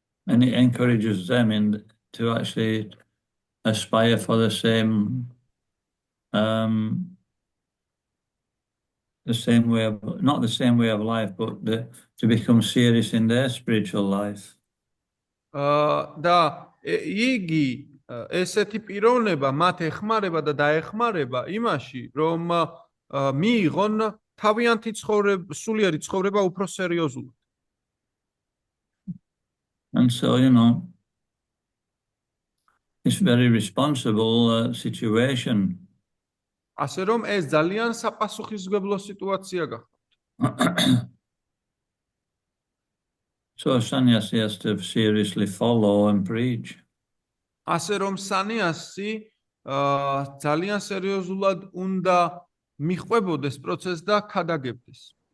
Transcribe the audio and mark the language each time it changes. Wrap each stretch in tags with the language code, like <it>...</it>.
<en>And it encourages them to actually aspire for the same way of, not the same way of life, but to become serious in their spiritual life.</en> <ka>და იგი ესეთი პიროვნება მათ ეხმარება და დაეხმარება იმაში, რომ მიიღონ თავიანთი სულიერი ცხოვრება უფრო სერიოზულად.</ka> <en>And so, you know, it's very responsible situation.</en> <ka>ასე რომ ეს ძალიან საპასუხისმგებლო სიტუაცია გახდა.</ka> <en>So a sannyasi has to seriously follow and preach.</en> <ka>ასე რომ სანიასი ძალიან სერიოზულად უნდა მიხვებოდეს პროცესს და ქადაგებდეს.</ka>